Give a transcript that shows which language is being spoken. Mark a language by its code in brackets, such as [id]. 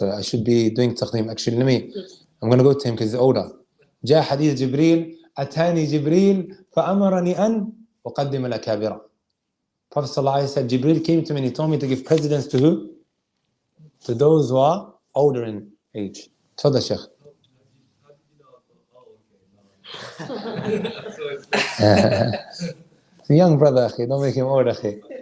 [en] I should be doing taqdeem. Actually, I'm going to go to him because he's older. [ar] جاء حديث جبريل أتاني جبريل فأمرني أن أقدم الأكابر. [en] Prophet ﷺ said, Jibreel came to me and he told me to give precedence to who? To those who are older in age. [ar] تفضل شيخ. [en] He's a young brother, أخي. Don't make him old, أخي.